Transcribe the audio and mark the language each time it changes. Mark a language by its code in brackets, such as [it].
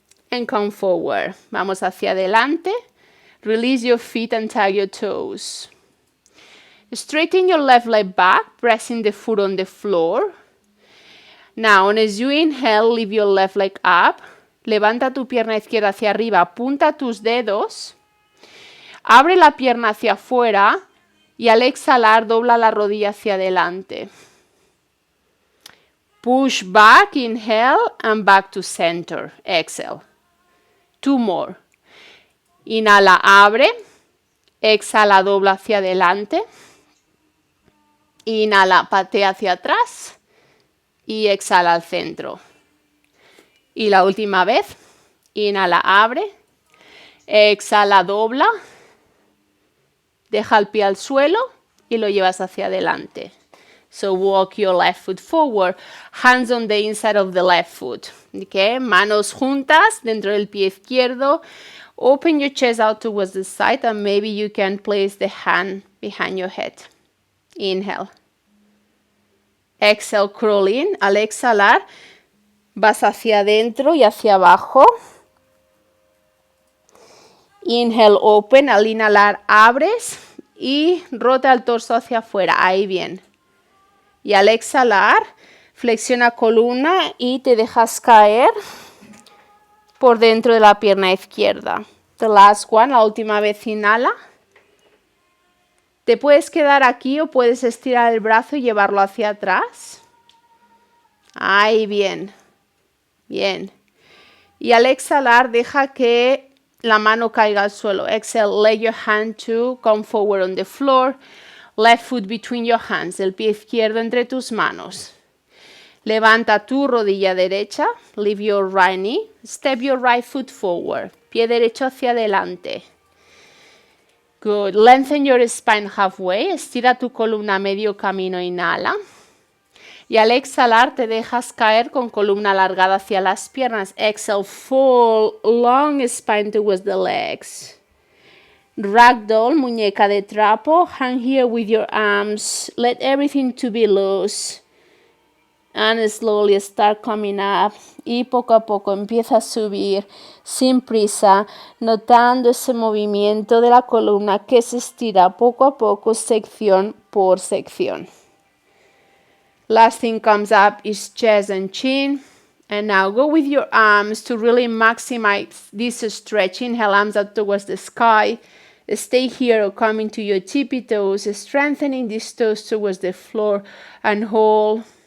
[en] And come forward. [es] Vamos hacia adelante. [en] Release your feet and tag your toes. Straighten your left leg back, pressing the foot on the floor. Now, as you inhale, lift your left leg up. [es] Levanta tu pierna izquierda hacia arriba, apunta tus dedos. Abre la pierna hacia afuera y al exhalar, dobla la rodilla hacia adelante. [en] Push back, inhale, and back to center. Exhale. 2 more. [es] Inhala, abre. Exhala, dobla hacia adelante. Inhala, patea hacia atrás y exhala al centro. Y la última vez, inhala, abre, exhala, dobla, deja el pie al suelo y lo llevas hacia adelante. [en] So walk your left foot forward, hands on the inside of the left foot. [es] Okay, manos juntas dentro del pie izquierdo. [en] Open your chest out towards the side and maybe you can place the hand behind your head. Inhale. Exhale, crawl in. [es] Al exhalar, vas hacia adentro y hacia abajo. [en] Inhale, open. [es] Al inhalar, abres y rota el torso hacia afuera. Ahí bien. Y al exhalar, flexiona columna y te dejas caer por dentro de la pierna izquierda. [en] The last one, [es] la última vez inhala. Te puedes quedar aquí o puedes estirar el brazo y llevarlo hacia atrás. Ahí bien. Bien. Y al exhalar, deja que la mano caiga al suelo. [en] Exhale, let your hand to come forward on the floor. Left foot between your hands. [es] El pie izquierdo entre tus manos. Levanta tu rodilla derecha. [en] Lift your right knee. Step your right foot forward. [es] Pie derecho hacia adelante. [en] Good. Lengthen your spine halfway. [es] Estira tu columna medio camino. Inhala. Y al exhalar te dejas caer con columna alargada hacia las piernas. [en] Exhale, fall long spine towards the legs. [es] Ragdoll, muñeca de trapo. [en] Hang here with your arms. Let everything to be loose. And slowly start coming up. [es] Y poco a poco empieza a subir sin prisa, notando ese movimiento de la columna que se estira poco a poco, sección por sección. [en] Last thing comes up is chest and chin. And now go with your arms to really maximize this stretch. Inhale, arms up towards the sky. Stay here or come into your tippy toes, strengthening these toes towards the floor and hold.